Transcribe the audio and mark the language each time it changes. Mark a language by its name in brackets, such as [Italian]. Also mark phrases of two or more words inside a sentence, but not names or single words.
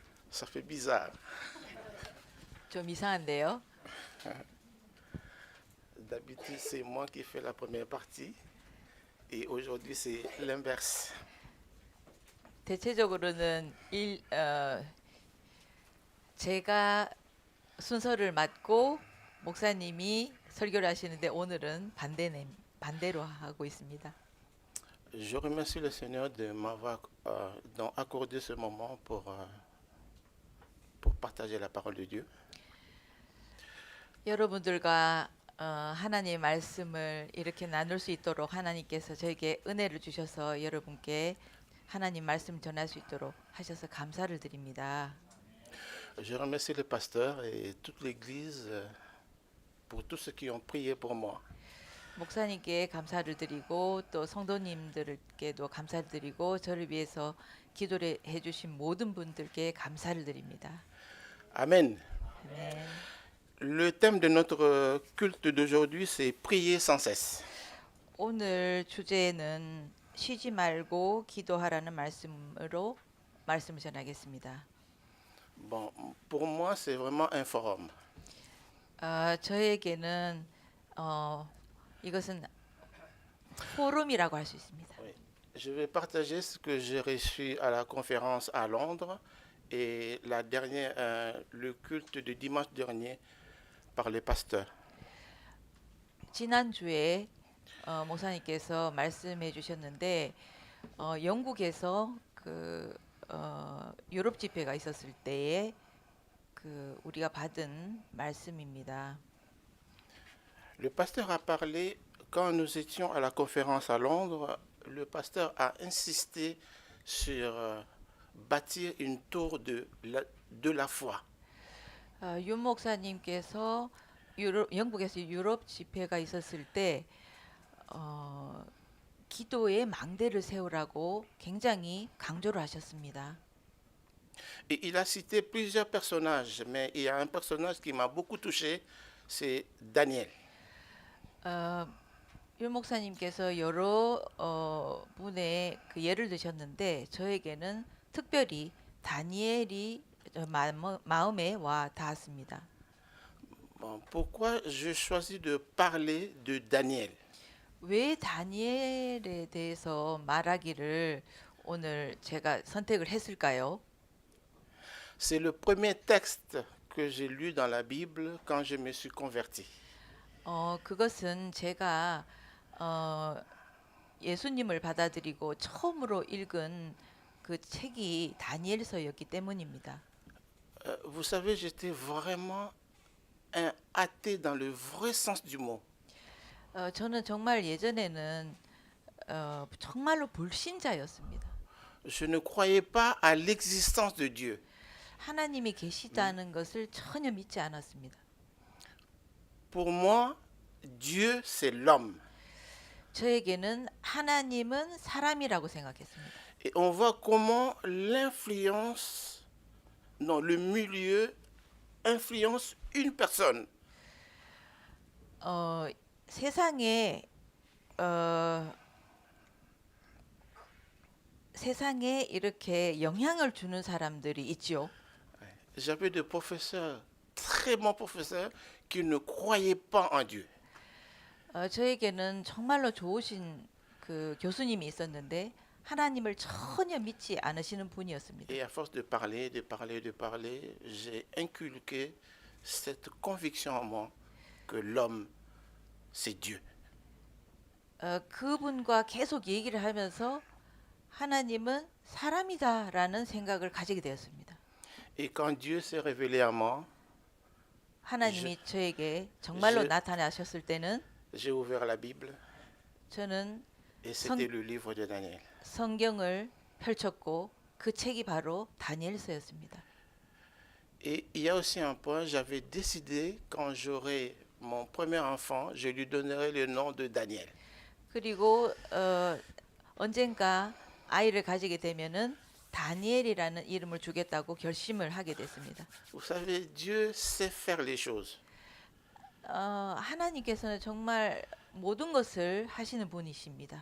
[French] Ça fait bizarre. [Korean] 좀 이상한데요. [French] D'habitude, c'est moi qui fais la première partie et aujourd'hui, c'est l'inverse. [Korean] 대체적으로는 제가 순서를 맡고 목사님이 설교를 하시는데 오늘은 반대로 하고 있습니다. [French] Je remercie le Seigneur de m'avoir donc accordé ce moment pour partager la parole de Dieu. [Korean] 여러분들과 하나님의 말씀을 이렇게 나눌 수 있도록 하나님께서 저에게 은혜를 주셔서 여러분께 하나님 말씀 전할 수 있도록 하셔서 감사를 드립니다. [French] Je remercie le pasteur et toute l'Église pour tous ceux qui ont prié pour moi. [Korean] 목사님께 감사를 드리고 또 성도님들께도 감사를 드리고 저를 위해서 기도를 해주신 모든 분들께 감사를 드립니다. [French] Amen. [Korean] 네. [French] Le thème de notre culte d'aujourd'hui, c'est prier sans cesse. [Korean] 오늘 주제는 쉬지 말고 기도하라는 말씀을 전하겠습니다. [French] Bon, pour moi, c'est vraiment un forum. [Korean] 저에게는 이것은 포럼이라고 할 수 있습니다. [French] Oui. Je vais partager ce que j'ai reçu à la conférence à Londres et le culte de dimanche dernier par les pasteurs. [Korean] 지난주에 목사님께서 말씀해 주셨는데 영국에서 유럽 집회가 있었을 때에 우리가 받은 말씀입니다. [French] Le pasteur a parlé, quand nous étions à la conférence à Londres, le pasteur a insisté sur bâtir une tour de la foi. [Korean] 윤 목사님께서 영국에서 유럽 집회가 있었을 때 기도의 망대를 세우라고 굉장히 강조를 하셨습니다. [French] Et il a cité plusieurs personnages, mais il y a un personnage qui m'a beaucoup touché, c'est Daniel. [Korean] 윤 목사님께서 여러 분의 예를 드셨는데 저에게는 특별히 다니엘이 마음에 와 닿았습니다. [French] Bon, pourquoi je choisis de parler de Daniel? [Korean] 왜 다니엘에 대해서 말하기를 오늘 제가 선택을 했을까요? [French] C'est le premier texte que j'ai lu dans la Bible quand je me suis converti. [Korean] 그것은 제가 예수님을 받아들이고 처음으로 읽은 그 책이 다니엘서였기 때문입니다. [French] Vous savez, j'étais vraiment un athée dans le vrai sens du mot. [Korean] 저는 정말 예전에는 정말로 불신자였습니다. [French] Je ne croyais pas à l'existence de Dieu. [Korean] 하나님이 계시다는 것을 전혀 믿지 않았습니다. [French] Pour moi, Dieu, c'est l'homme. [Korean] 저에게는 하나님은 사람이라고 생각했습니다. [French] Et on voit comment l'influence, non, le milieu influence une personne. [Korean] 세상에 이렇게 영향을 주는 사람들이 있지요. [French] J'avais des professeurs, très bons professeurs, qui ne croyaient pas en Dieu. [Korean] 저에게는 정말로 좋으신 그 교수님이 있었는데 하나님을 전혀 믿지 않으시는 분이었습니다. [French] Et à force de parler, j'ai inculqué cette conviction en moi que l'homme, c'est Dieu. [Korean] 그분과 계속 얘기를 하면서 하나님은 사람이다라는 생각을 가지게 되었습니다. [French] Et quand Dieu s'est révélé à moi, [Korean] 하나님이 저에게 정말로 [French] je- [Korean] 나타나셨을 때는 [French] j'ai ouvert la Bible [Korean] 저는 [French] et [Korean] 성- [French] c'était le livre de Daniel. [Korean] 성경을 펼쳤고 그 책이 바로 다니엘서였습니다. [French] Et il y a aussi un point, j'avais décidé quand j'aurai mon premier enfant, je lui donnerai le nom de Daniel. [Korean] 그리고 언젠가 아이를 가지게 되면은 다니엘이라는 이름을 주겠다고 결심을 하게 됐습니다. [French] Vous savez, Dieu sait faire les choses. [Korean] 하나님께서는 정말 모든 것을 하시는 분이십니다.